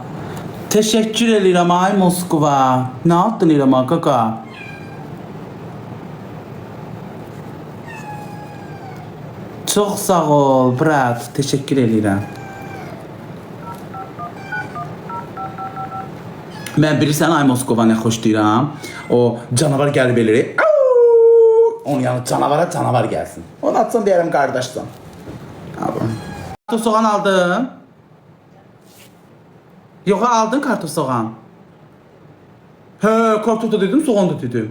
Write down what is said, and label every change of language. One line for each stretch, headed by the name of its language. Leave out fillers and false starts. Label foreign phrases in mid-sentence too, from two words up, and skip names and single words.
Turkish: Teşekkür ederim ay Moskva. Ne yaptın İrem kaka? Çok sağ ol brat. Teşekkür ederim.
Azerbaijani: Ben bilirsən ay Moskova nə xoş deyirəm. O canavar gəlib eləyir. Onun yanı canavar gəlsin. Onu atsan deyərəm qardaşsan. Kartof soğan aldın. Yox aldın kartof soğan. Hə, kartof da dedim, soğan da dedim.